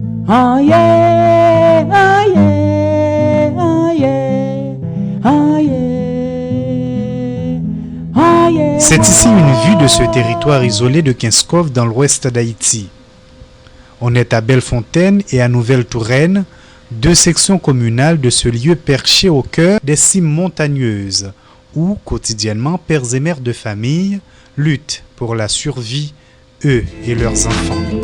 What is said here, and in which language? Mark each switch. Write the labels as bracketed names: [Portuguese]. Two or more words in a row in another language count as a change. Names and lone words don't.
[French] Ah yeah, ah yeah, ah yeah, ah yeah, ah yeah. C'est ici une vue de ce territoire isolé de Kinskov dans l'ouest d'Haïti. On est à Bellefontaine et à Nouvelle-Touraine, deux sections communales de ce lieu perché au cœur des cimes montagneuses, où, quotidiennement, pères et mères de famille luttent pour la survie, eux et leurs enfants.